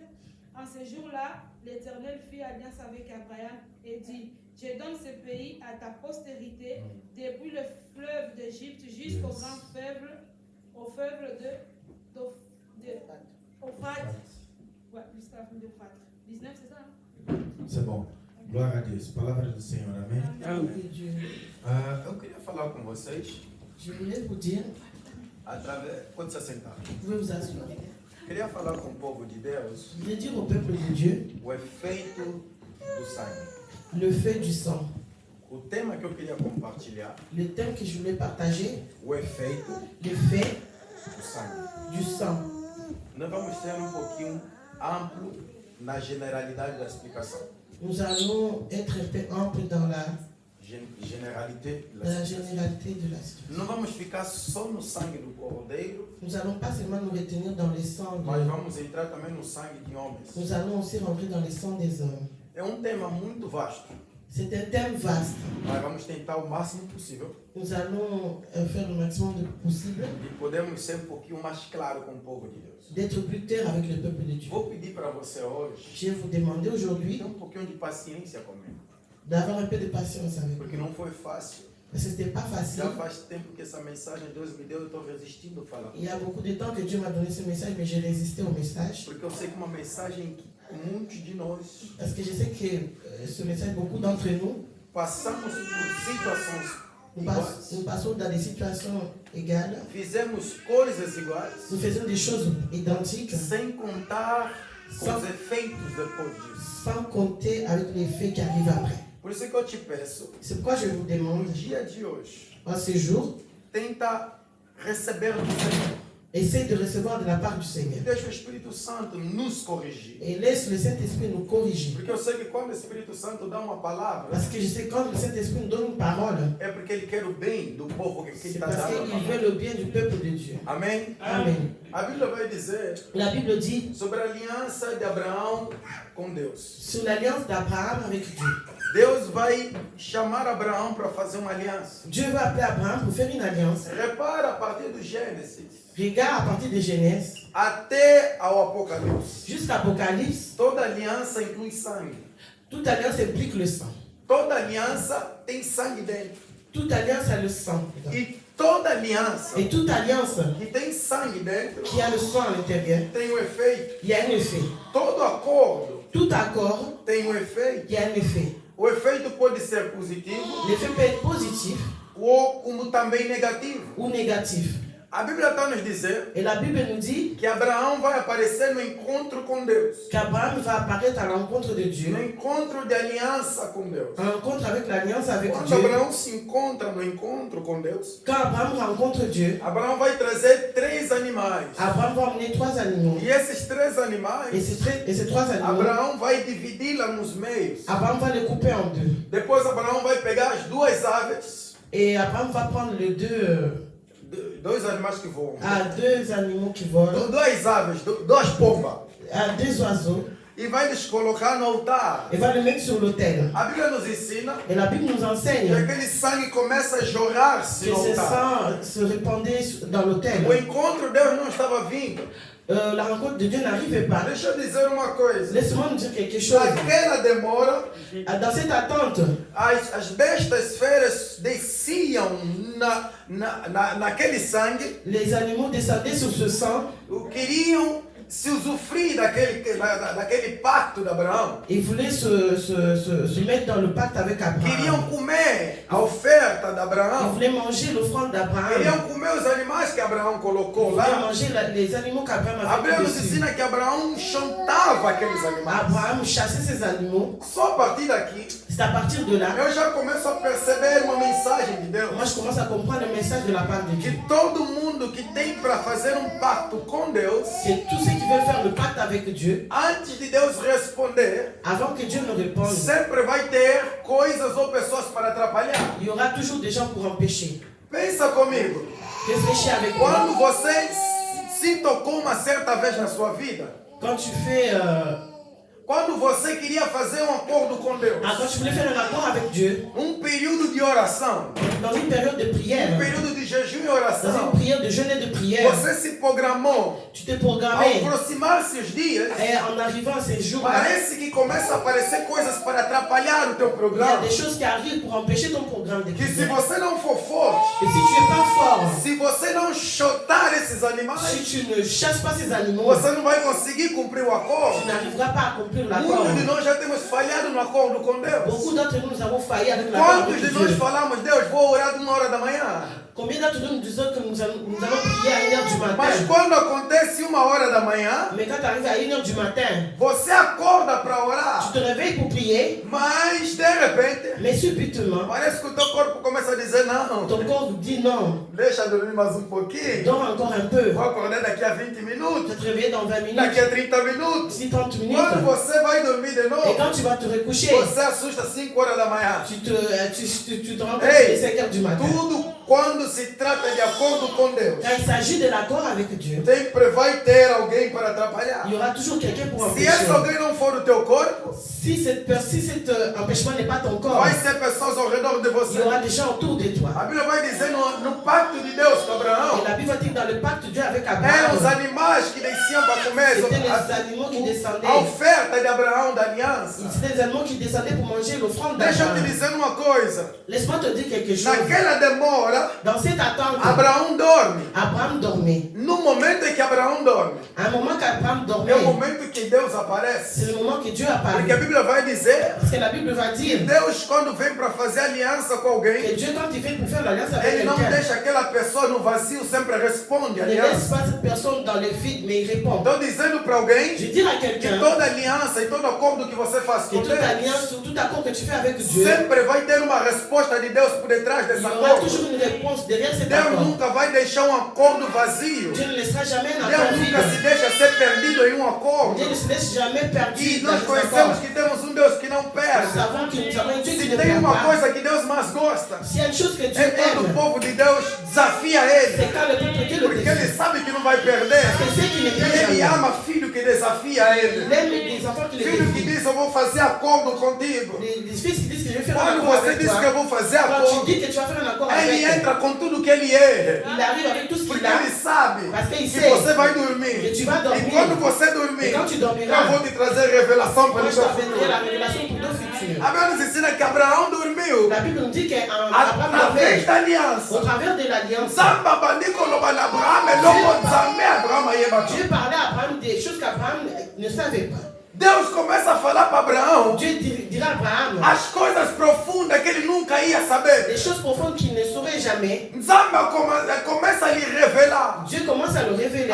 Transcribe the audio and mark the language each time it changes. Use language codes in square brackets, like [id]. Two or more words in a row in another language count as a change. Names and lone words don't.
[fr] En ce jour-là, l'Éternel fit alliance avec Abraham et dit, je donne ce pays à ta postérité, depuis le fleuve d'Égypte jusqu'au grand fleuve, au fleuve d'Euphrate. Ouais, jusqu'à la fin d'Euphrate. 19, c'est ça, hein? [pt] C'est bom. Glória a Deus. Palavra do Senhor, amém? [fr] Parole de Dieu. [pt] Eu queria falar com vocês [fr] Je voulais vous dire, [pt] através. Pode se sentar. [fr] vous pouvez vous asseoir. [pt] Queria falar com o povo de Deus [fr] Je voulais dire au peuple de Dieu [pt] o efeito do sangue. [fr] le fait du sang. [pt] O tema que eu queria compartilhar, [fr] Le thème que je voulais partager, [pt] o efeito [fr] l'effet [pt] do sangue. [fr] du sang. [pt] Nós vamos ser pouquinho amplo na generalidade da explicação. [fr] Nous allons être un peu amples dans la Generalité dans [pt] da [fr] la [pt] explicação. [fr] généralité de la situation. [pt] Não vamos ficar só no sangue do cordeiro, [fr] Nous allons pas seulement nous retenir dans les sangs, [pt] mas vamos entrar também no sangue de homens. [fr] nous allons aussi rentrer dans les sangs des hommes. [pt] É tema muito vasto, [fr] C'est un thème vaste. [pt] mas vamos tentar o máximo possível [fr] Nous allons faire le maximum de possible [pt] e podemos ser pouquinho mais claro com o povo de Deus. [fr] d'être plus clair avec le peuple de Dieu. [pt] Vou pedir para você hoje [fr] Je vais vous demander aujourd'hui [pt] ter pouquinho de paciência comigo, [fr] d'avoir un peu de patience avec [pt] porque [fr] nous. [pt] não foi fácil. [fr] Parce que ce n'était pas facile. [pt] Já faz tempo que essa mensagem Deus me deu, eu estou resistindo a falar. [fr] Il y a beaucoup de temps que Dieu m'a donné ce message, mais j'ai résisté au message. [pt] Porque eu sei que uma mensagem que muitos de nós [fr] Parce que je sais que ce message, beaucoup d'entre nous, [pt] passamos por situações [fr] nous [pt] iguais, [fr] passons dans des situations égales. [pt] fizemos coisas iguais, [fr] Nous faisons des choses identiques [pt] sem contar com Só- os efeitos depois disso. [fr] sans compter avec les faits qui arrivent après. [pt] Por isso que eu te peço, [fr] C'est pourquoi je vous [pt] no [fr] demande, [pt] dia de hoje, [fr] en ce jour, [pt] tenta receber do Senhor. [fr] essaye de recevoir de la part du [pt] E [fr] Seigneur. [pt] deixa o Espírito Santo nos corrigir. [fr] Et laisse le Saint-Esprit nous corriger. [pt] Porque eu sei que quando o Espírito Santo dá uma palavra, [fr] Parce que je sais que quand le Saint-Esprit nous donne une parole, [pt] é porque ele quer o bem do povo que [fr] c'est [pt] está [fr] parce [pt] dando a [fr] qu'il veut [pt] palavra. [fr] le bien du peuple de Dieu. [pt] Amém? [fr] Amen. [pt] A Bíblia vai dizer [fr] La Bible dit [pt] sobre a aliança de Abraão com Deus. [fr] sur l'alliance d'Abraham avec Dieu. [pt] Deus vai chamar Abraão para fazer uma aliança. [fr] Dieu va appeler Abraham pour faire une alliance. [pt] Repara a partir do Gênesis [fr] Regarde à partir de Genèse [pt] até ao Apocalipse. [fr] jusqu'à Apocalypse, [pt] Toda aliança inclui sangue. [fr] toute alliance implique le sang. [pt] Toda aliança tem sangue dentro. [fr] Toute alliance a le sang. dedans. [pt] E toda aliança [fr] Et toute alliance [pt] que tem sangue dentro [fr] qui a le sang à l'intérieur, [pt] tem um efeito. [fr] il y a un effet. [pt] Todo acordo [fr] Tout accord, [pt] tem um efeito. [fr] il y a un effet. [pt] O efeito pode ser positivo [fr] L'effet peut être positif [pt] ou como também negativo. [fr] ou négatif. [pt] A Bíblia está nos dizer [fr] Et la Bible nous dit [pt] que Abraão vai aparecer no encontro com Deus. [fr] qu'Abraham va apparaître à l'encontre de Dieu, [pt] No encontro de aliança com Deus. [fr] en rencontre avec l'alliance avec [pt] Quando [fr] Dieu. [pt] Abraão se encontra no encontro com Deus, [fr] Quand Abraham rencontre Dieu, [pt] Abraão vai trazer 3 animais. [fr] Abraham va emmener 3 animaux. [pt] E esses 3 [fr] Et [pt] animais, [fr] ces 3 animaux, [pt] Abraão vai dividi-la nos meios. [fr] Abraham va les couper en 2. [pt] Depois Abraão vai pegar as 2 aves, [fr] Et Abraham va prendre les [pt] 2 animais que voam. [fr] 2 animaux qui volent, [pt] 2 aves, 2 pombas. [fr] 2 oiseaux, [pt] E vai les colocar no altar. [fr] et va les mettre sur l'autel. [pt] A Bíblia nos ensina [fr] Et la Bible nous [pt] que [fr] enseigne [pt] aquele sangue começa a jorrar-se [fr] que [pt] no [fr] ce [pt] altar. [fr] sang se répandait dans l'autel. [pt] O encontro Deus não estava vindo. [fr] La rencontre de Dieu n'arrivait pas. [pt] Deixa eu dizer uma coisa. [fr] Laisse-moi nous dire quelque chose. [pt] Naquela demora, [fr] Dans cette attente, [pt] as bestas feras desciam naquele sangue, [fr] les animaux descendaient sur ce sang. [pt] queriam se usufruir daquele pacto de Abraão. [fr] Ils voulaient se mettre dans le pacte avec [pt] Queriam [fr] Abraham. [pt] comer a oferta de [fr] Ils [pt] Abraão. [fr] voulaient manger l'offrande d'Abraham. [pt] Queriam comer os animais que Abraão [fr] Ils [pt] colocou [fr] voulaient [pt] lá. [fr] manger les animaux qu'Abraham [pt] A [fr] avait [pt] Bíblia [fr] mis [pt] nos [fr] dessus. [pt] ensina que Abraão chantava aqueles animais. [fr] Abraham chassait ces animaux. [pt] Só a partir daqui, [fr] C'est à partir de là, [pt] eu já começo a perceber uma mensagem de Deus. [fr] moi je commence à comprendre le message de la part de Dieu. [pt] Que todo mundo que tem para fazer pacto com Deus, [fr] C'est tous ceux qui veulent faire le pacte avec Dieu, [pt] antes de Deus responder, [fr] avant que Dieu ne réponde, [pt] sempre vai ter coisas ou pessoas para atrapalhar. [fr] il y aura toujours des gens pour empêcher. [pt] Pensa comigo. [fr] Réfléchis avec moi. [pt] Quando você se tocou uma certa vez na sua vida, [fr] Quand tu fais, [pt] quando você queria fazer acordo com Deus, [fr] quand tu voulais faire un accord avec Dieu, [pt] período de oração, [fr] dans une période de prière, [pt] período de jejum e [fr] dans [pt] oração, [fr] une prière de jeûne et de prière, [pt] você se programou. [fr] tu t'es [pt] Ao [fr] programmé. [pt] aproximar-se os dias, [fr] Et en arrivant à ces jours-là, [pt] parece que começa a aparecer coisas para atrapalhar o teu [fr] il y a [pt] programa. [fr] des choses qui arrivent pour empêcher ton programme de [pt] Que se [fr] prière. [pt] você não for forte, [fr] Et si tu n'es pas fort, [pt] se você não chutar esses [fr] si [pt] animais, [fr] tu ne chasses pas ces animaux, [pt] você não vai conseguir cumprir o [fr] tu [pt] acordo. [fr] n'arriveras pas à accomplir l'accord. [pt] Muitos de nós já temos falhado no acordo com Deus. [fr] Beaucoup d'entre nous, nous avons failli avec l'accord [pt] Quantos [fr] avec [pt] de nós [fr] Dieu. [pt] falamos, Deus, vou orar de 1h da manhã? [fr] Combien d'entre nous nous disons que nous allons prier à 1h du [pt] Mas [fr] matin? [pt] quando acontece 1h da manhã, [fr] Mais quand tu arrives à 1h du matin, [pt] você acorda para [fr] tu [pt] orar, [fr] te réveilles pour prier, [pt] mas de repente, [fr] mais subitement, [pt] parece que o teu corpo começa a dizer não. [fr] ton corps dit non, [pt] Deixa eu dormir mais pouquinho. [fr] dors encore un peu. [pt] Vou acordar daqui a 20 [fr] Tu [pt] minutos, [fr] vas te réveiller dans 20 minutes, [pt] daqui a 30 minutos. [fr] d'ici 30 minutes. [pt] Quando você vai dormir de [fr] Et [pt] novo, [fr] quand tu vas te recoucher, [pt] você assusta 5h da manhã. [fr] tu te rends compte Hey, qu'il est 5h du matin. [pt] Tudo quando se trata de acordo com Deus, [fr] Quand il s'agit de l'accord avec Dieu, [pt] sempre vai ter alguém para atrapalhar. [fr] il y aura toujours quelqu'un pour [pt] Se [fr] empêcher. [pt] esse alguém não for o teu corpo, [fr] Si cet empêchement n'est pas ton corps, [pt] vai ser pessoas ao redor de [fr] il [pt] você. [fr] y aura des gens autour de toi. [pt] A Bíblia vai dizer no pacto de Deus com Abraão, [fr] Et la Bible dit que dans le pacte de Dieu avec [pt] eram os [fr] Abraham, [pt] animais que desciam para comer [fr] c'était les animaux qui [pt] a [fr] descendaient. [pt] oferta de Abraão da aliança. [fr] C'était les animaux qui descendaient pour manger l'offrande [pt] Deixa eu te [fr] d'Abraham. [pt] dizer uma coisa. [fr] Laisse-moi te dire quelque chose. [pt] Naquela demora, [fr] Dans cette attente, [pt] Abraão dorme. [fr] Abraham dormait. [pt] No momento em que Abraão dorme, [fr] À un moment qu'Abraham [pt] é [fr] dormait, [pt] o momento que Deus aparece. [fr] c'est le moment que Dieu [pt] Porque a [fr] apparaît. [pt] Bíblia vai dizer [fr] Parce que la Bible va dire [pt] Deus, quando vem para fazer aliança com alguém, [fr] que Dieu, quand il vient pour faire l'alliance avec [pt] Ele não [fr] quelqu'un, [pt] deixa aquela pessoa no vazio, sempre responde a [fr] il ne laisse [pt] aliança. [fr] pas cette personne dans le vide, mais il répond. [pt] Estou dizendo para alguém [fr] Je dis à [pt] que [fr] quelqu'un [pt] toda aliança e todo acordo que você faz [fr] que [pt] com [fr] toute [pt] Deus, [fr] alliance, tout accord que tu fais avec Dieu, [pt] sempre vai ter uma resposta de Deus por detrás [fr] il [pt] desse [fr] y aura [pt] acordo. [fr] toujours une réponse derrière cet [pt] Deus [fr] accord. [pt] nunca vai deixar acordo vazio. [fr] Dieu ne laissera jamais un [pt] Deus [fr] accord [pt] nunca se [fr] vide. [pt] deixa ser perdido em acordo. [fr] Dieu ne se laisse jamais perdu [pt] E [fr] dans [pt] nós [fr] cet [pt] conhecemos [fr] accord. [pt] que temos Deus que não [fr] Nous [pt] perde. [fr] savons que nous avons un Dieu qui [pt] Se [fr] ne [pt] tem [fr] perd [pt] uma [fr] pas. [pt] coisa que Deus mais gosta, [fr] S'il y a une chose que Dieu [pt] é quando o [fr] aime, [pt] povo de Deus desafia Ele. [fr] c'est quand le peuple de Dieu le [pt] Porque [fr] défie. [pt] Ele sabe que não vai perder. [fr] Parce que c'est qu'il ne [pt] E [fr] perd [pt] Ele [fr] jamais. [pt] ama filho que desafia Ele. [fr] Il aime les enfants qui le [pt] Filho que [fr] défient. [pt] diz, eu vou fazer acordo contigo. [fr] Les fils qui disent que je vais faire un [pt] Quando [fr] accord [pt] você [fr] avec [pt] diz que [fr] toi. [pt] eu vou fazer [fr] Quand tu [pt] acordo, [fr] dis que tu vas faire un accord [pt] Ele [fr] avec, [pt] entra com tudo que Ele é. [fr] il arrive avec tout ce [pt] Porque [fr] qu'il a. [pt] Ele sabe [fr] Parce qu'il [pt] que [fr] sait [pt] você vai [fr] que [pt] dormir. [fr] tu vas [pt] E [fr] dormir. [pt] quando você [fr] Et [pt] dormir, [fr] quand tu [pt] eu [fr] dormiras, [pt] vou te trazer revelação para [fr] moi [pt] o [fr] je [pt] teu [fr] t'enverrai la [pt] futuro. [fr] révélation pour ton futur. [pt] A Bíblia nos ensina que Abraão dormiu. [fr] La Bible nous dit qu'Abraham [pt] Através [fr] dormait. [pt] da [fr] Au [pt] aliança. [fr] travers de l'alliance, [ln] Nzambe abandi koloba na Abrahamu eloko Nzambe Abrahamu ayeba te. [fr] Dieu parlait à Abraham des choses qu'Abraham ne savait pas. [pt] Deus começa a falar para Abraão [fr] Dieu dira à Abraham [pt] as coisas profundas que ele nunca ia saber. [fr] Des choses profondes qu'il ne saurait jamais. [pt] Nzamba começa a lhe revelar [fr] Dieu commence à le révéler.